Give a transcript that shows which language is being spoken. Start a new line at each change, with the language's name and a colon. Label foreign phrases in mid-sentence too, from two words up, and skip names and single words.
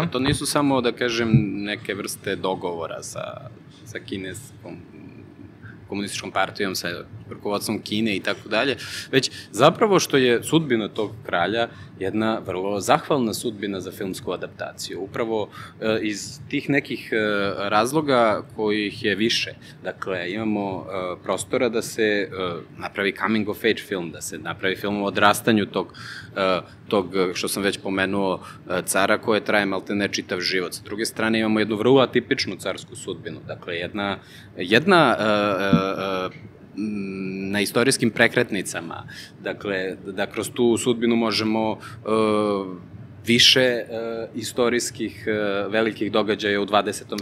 Serbian: To nisu samo, da kažem, neke vrste dogovora sa kineskom komunističkom partijom, sa rukovodstvom Kine i tako dalje, već zapravo što je sudbina tog kralja jedna vrlo zahvalna sudbina za filmsku adaptaciju. Upravo iz tih nekih razloga kojih je više. Dakle, imamo prostora da se napravi
English: coming of age
Serbian: film, da se napravi film o odrastanju tog, što sam već pomenuo, cara koje traje maltene čitav život. Sa druge strane imamo jednu vrlo atipičnu carsku sudbinu. Dakle, jedna na istorijskim prekretnicama. Dakle, da kroz tu sudbinu možemo više istorijskih velikih događaja u 20.